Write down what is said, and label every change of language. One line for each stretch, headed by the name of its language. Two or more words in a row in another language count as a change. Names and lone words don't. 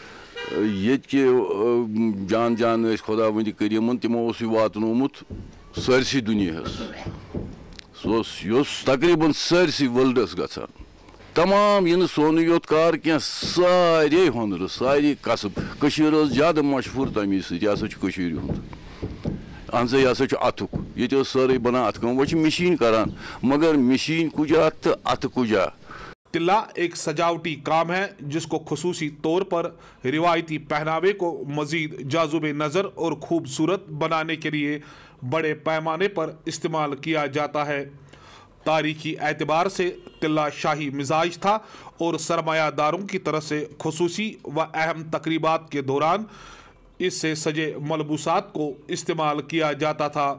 Kashmiri: ییٚتہِ جان جان ٲسۍ خۄدا وندِ کٔریٖمَن تِمو اوس یہِ واتنومُت سٲرسٕے دُنیاہَس سُہ اوس یہِ اوس تقریٖباً سٲرسٕے ورلڈَس گژھان تمام یہِ نہٕ سونُے یوت کار کینٛہہ سارے ہۄنرٕ سارے قصب کٔشیٖر ٲس زیادٕ مشہوٗر تَمی سۭتۍ یہِ ہسا چھُ کٔشیٖرِ ہُنٛد اہن سا یہِ ہسا چھُ اَتھُک ییٚتہِ ٲس سٲرٕے بَنان اَتھٕ کٲم وۄنۍ چھِ مِشیٖن کران مگر مِشیٖن کُجا تہٕ اَتھٕ کُجا.
Urdu: تلا ایک سجاوٹی کام ہے جس کو خصوصی طور پر روایتی پہناوے کو مزید جاذب نظر اور خوبصورت بنانے کے لیے بڑے پیمانے پر استعمال کیا جاتا ہے. تاریخی اعتبار سے تلا شاہی مزاج تھا اور سرمایہ داروں کی طرف سے خصوصی و اہم تقریبات کے دوران اس سے سجے ملبوسات کو استعمال کیا جاتا تھا.